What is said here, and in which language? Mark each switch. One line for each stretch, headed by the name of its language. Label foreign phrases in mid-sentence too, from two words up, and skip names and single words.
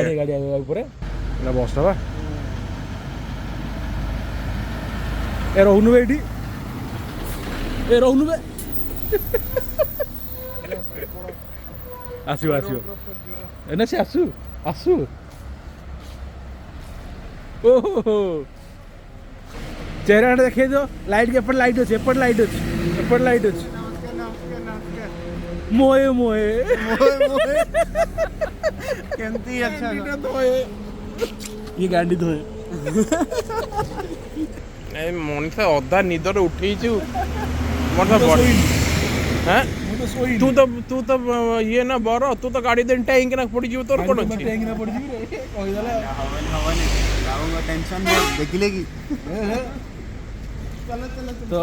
Odia: ଗାଡ଼ି ଆଗ ଉପରେ ହେଲା ବସ୍ଟା ବା ଏ ରହୁନୁ ବେ ଏଇଠି ଏ ରହୁନୁ ବେ ଆସିବ ଏନା ସେ ଆସୁ ଓହୋ ଚେହେରା ଦେଖେଇ ଦିଅ ଲାଇଟ୍ ଏପଟେ ଲାଇଟ୍ ଅଛି ମୋଏ କେମିତି ଆଚ୍ଛା
Hindi: ये गाड़ी धोए
Odia: ମଣିଷ ଅଧା ନିଦରେ ଉଠେଇଛୁ ତୁ ତ ଇଏ ନା ବର ତୁ ତ ଗାଡ଼ି ଦେଇ ଟାଇକିନା ପଡ଼ିଯିବୁ ତୋର କ'ଣ ଅଛି
Hindi: तो